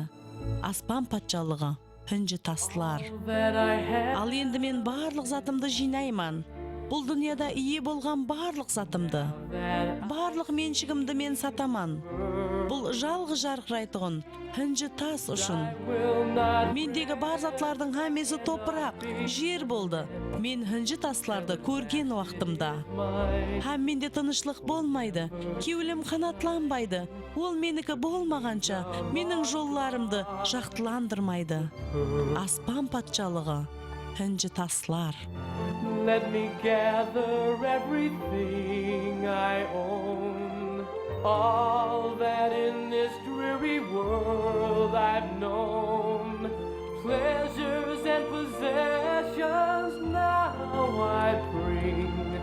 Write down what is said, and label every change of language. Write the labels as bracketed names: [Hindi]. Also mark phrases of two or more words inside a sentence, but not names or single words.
[Kara-Kalpak] Аспан патшалығы, хінжі таслар. [English] That I have, [Kara-Kalpak] Ал енді мен барлық затымды жинайман. Бұл дүнияда ие болған барлық затымды, барлық меншігімді мен сатаман. Бұл жалғыз жарқырайтұғын хінжі тас үшін. [English] will not [Kara-Kalpak] Мендегі бар затлардың һәммесі топырақ, жер болды. Мен хінжі тасларды көрген уақытымда. Һәм менде тынышлық болмайды, кеулім қанатланбайды. Ол менікі болмағанша, менің жолларымды жақтыландырмайды. Аспан патшалығы, хінжі таслар. [English] let me gather everything I own. All that in this dreary world I've known. Pleasures and possessions now I bring.